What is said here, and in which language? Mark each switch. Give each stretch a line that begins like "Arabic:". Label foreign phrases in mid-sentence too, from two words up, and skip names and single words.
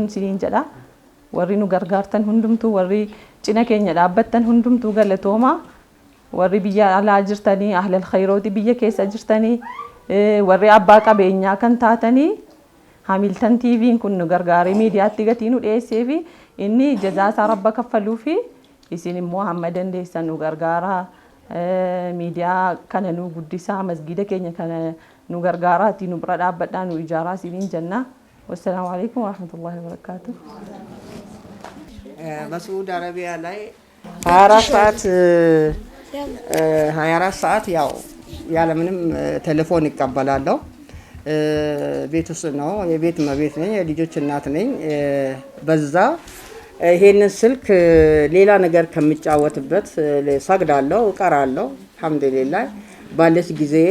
Oromo: siniin jedha warri nu gargaartan hundumtuu warri cina keenya dhaabbattan hundumtuu galatooma warri biyya alaa jirtanii
Arabic: أهل الخير
Oromo: biyya keessa jirtanii warri abbaa qabeenyaa kan taatanii Hamilton TV'n kun nu gargaaree miidiyaatti gatii nu dhiyeessee fi inni jazaasaa rabba kaffaluu fi isin immoo hamma dandeessan nu gargaaraa miidiyaa kana nu guddisaa masgiida keenya kana nu gargaaraati nu bira dhaabbadhaa nu ijaaraa siniin jenna.
Arabic: والسلام عليكم ورحمة الله وبركاته.
Amharic: በሳዑዲ አረቢያ ላይ 24 ሰዓት ያው ያለምንም ቴሌፎን ይቀበላለሁ። ቤት ውስጥ ነው የቤት መቤት ነኝ የልጆች እናት ነኝ። በዛ ይሄንን ስልክ ሌላ ነገር ከሚጫወትበት ሰግዳለሁ እቀራለሁ አልহামዱሊላህ ባለች ጊዜ